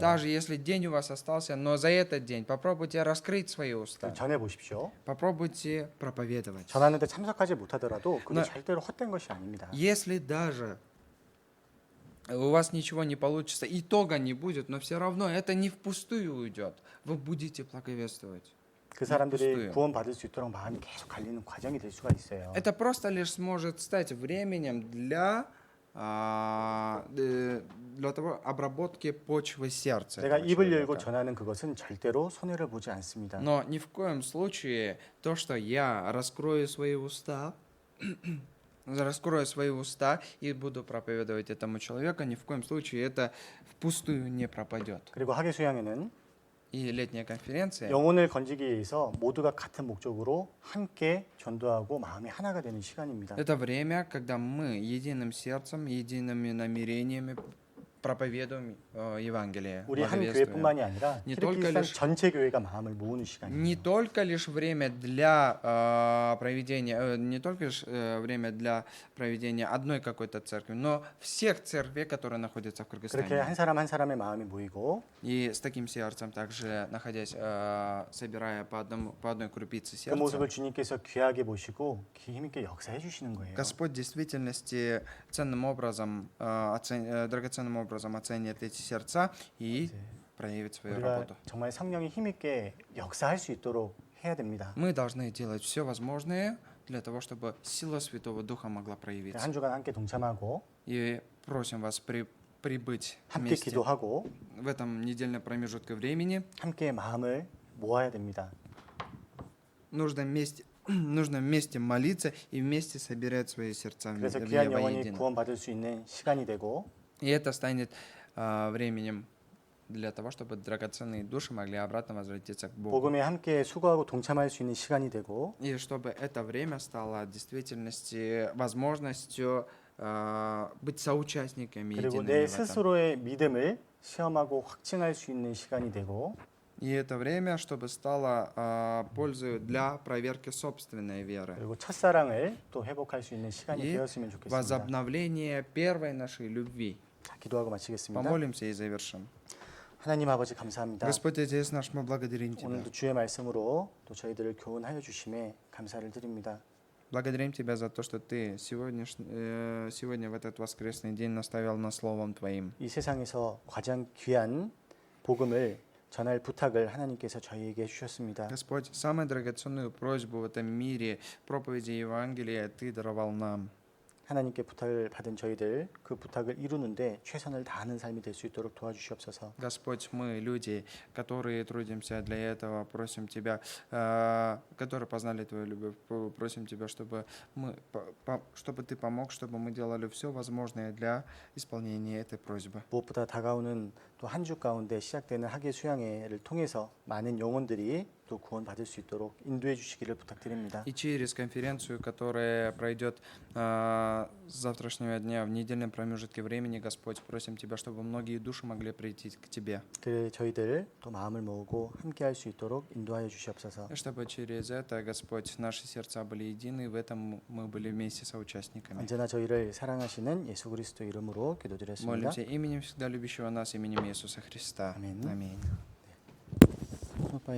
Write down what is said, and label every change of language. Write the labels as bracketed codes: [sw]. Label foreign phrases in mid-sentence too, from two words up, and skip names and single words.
[ru] Даже если день у вас остался, но за этот день попробуйте раскрыть свои уста, [ko] 전해 보십시오. [ru] попробуйте проповедовать. [ko] 전하는데 참석하지 못하더라도 그게 나- 절대로 헛된 것이 아닙니다. [ru] Если даже у вас ничего не получится, итога не будет, но все равно это не впустую уйдет. Вы будете благовествовать. [ko] 그 사람들이 [ru] пустую. [ko] 구원 받을 수 있도록 마음이 계속 갈리는 과정이 될 수가 있어요. [ru] Это просто лишь сможет стать временем для того обработки почвы сердца. [ko] 내가 [ru] этого [ko] 입을 열고 [ru] человека. [ko] 전하는 그것은 절대로 손해를 보지 않습니다. [ru] Но ни в коем случае то, что я раскрою свои уста, раскрою свои уста и буду проповедовать этому человеку, ни в коем случае это впустую не пропадет. [ko] 그리고 학예 수양회는 [ru] И летняя конференция [ko] 영혼을 건지기 위해서 모두가 같은 목적으로 함께 전도하고 마음이 하나가 되는 시간입니다. [ru] это время, когда мы единым сердцем, едиными намерениями проповедуем Евангелие. [ko] 우리 한 [ru] благовествуем. [ko] 교회뿐만이 아니라 [ru] Не только [ko] 키르기스탄 [ru] лишь- [ko] 전체 교회가 마음을 모으는 [ru] Не [ko] 시간이에요. [ru] только лишь время для проведения, не только лишь время для проведения одной какой-то церкви, но всех церквей, которые находятся в [ko] 그렇게 [ru] Кыргызстане. [ko] 한 사람의 마음이 모이고 [ru] И с таким сердцем также находясь, собирая по одной крупице [ko] 그 모습을 [ru] сердца, [ko] 주님께서 귀하게 보시고 힘있게 역사해 주시는 거예요. [ru] Господь в действительности ценным образом, драгоценным образом оценит эти сердца и проявит свою [ko] 우리가 [ru] работу. [ko] 정말 성령이 힘있게 역사할 수 있도록 해야 됩니다. [ru] Мы должны делать все возможное для того, чтобы сила Святого Духа могла проявиться. [ko] 한 주간 함께 동참하고 [ru] И просим вас прибыть [ko] 함께 [ru] вместе [ko] 기도하고 [ru] в этом недельном промежутке времени. [ko] 함께 마음을 모아야 됩니다. [ru] Нужно вместе молиться и вместе собирать свои сердца [ko] 그래서 귀한 영혼이 [ru] воедино. [ko] 구원받을 수 있는 시간이 되고 [ru] И это станет временем для того, чтобы драгоценные души могли обратно возвратиться к Богу. [ko] 복음에 함께 수고하고 동참할 수 있는 시간이 되고 [ru] И чтобы это время стало в действительности возможностью быть соучастниками [ko] 그리고 [ru] едиными [ko] 내 [ru] в этом. [ko] 스스로의 믿음을 시험하고 확증할 수 있는 시간이 되고 [ru] И это время, чтобы стало пользой для проверки собственной веры. [ko] 그리고 첫사랑을 또 회복할 수 있는 시간이 [ru] И [ko] 되었으면 좋겠습니다. [ru] возобновление первой нашей любви. [ko] 자, 기도하고 마치겠습니다. [ru] Помолимся и завершим. [ko] 하나님 아버지 감사합니다. [ru] Господь, Отец наш, мы благодарим Тебя. [ko] 오늘도 주의 말씀으로 또 저희들을 교훈하여 주심에 감사를 드립니다. [ru] Благодарим Тебя за то, что Ты сегодня в этот воскресный день наставил нас Словом Твоим. [ko] 이 세상에서 가장 귀한 복음을 전할 부탁을 하나님께서 저희에게 해주셨습니다. [ru] Господь, самую драгоценную просьбу в этом мире проповеди Евангелия Ты даровал нам. [ko] 하나님께 부탁을 받은 저희들 그 부탁을 이루는데 최선을 다하는 삶이 될 수 있도록 도와주시옵소서. [ru] Господь, мы люди, которые трудимся для этого, просим Тебя, которые познали Твою любовь, просим Тебя, чтобы Ты помог, чтобы мы делали все возможное для исполнения этой просьбы. [ko] 무엇보다 다가오는 또 한 주 가운데 시작되는 학예 수양회를 통해서 많은 영혼들이 또 구원받을 수 있도록 인도해 주시기를 부탁드립니다. [ru] И через конференцию, которая пройдет с завтрашнего дня в недельном промежутке времени, Господь, просим Тебя, чтобы многие души могли прийти к Тебе. [ko] 그래 저희들 또 마음을 모으고 함께 할 수 있도록 인도하여 주시옵소서. [ru] И чтобы через это, Господь, наши сердца были едины, в этом мы были вместе соучастниками. [ko] 언제나 저희를 사랑하시는 예수 그리스도 이름으로 기도드렸습니다. [ru] Молимся именем всегда любящего нас, именем Иисуса Христа. [ko] 아멘. [ru] Аминь. [ko] 오빠의